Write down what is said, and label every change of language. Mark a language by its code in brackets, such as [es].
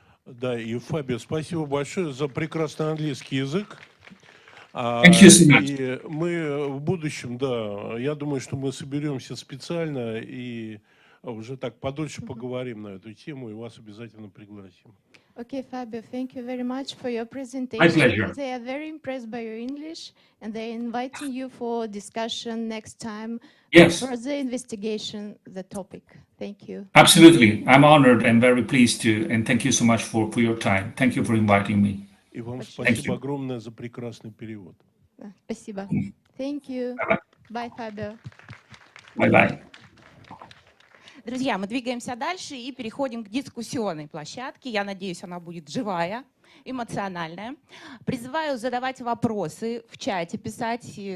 [ru] Да, и Фабио, спасибо большое за прекрасный английский язык. И мы в будущем, да, я думаю, что мы соберемся специально и уже так подольше поговорим на эту тему и вас обязательно пригласим. [en] Okay, Fabio, thank you very much for your presentation. My pleasure. They are very impressed by your English, and they're inviting you for discussion next time. Yes. Further investigation, the topic. Thank you. Absolutely. I'm honored and very pleased to, and thank you so much for your time. Thank you for inviting me. [ru] И вам спасибо огромное за прекрасный перевод. Спасибо. [en] Thank you. Bye, Fabio. Bye-bye. [ru] Друзья, мы двигаемся дальше и переходим к дискуссионной площадке. Я надеюсь, она будет живая, эмоциональная. Призываю задавать вопросы в чате, писать.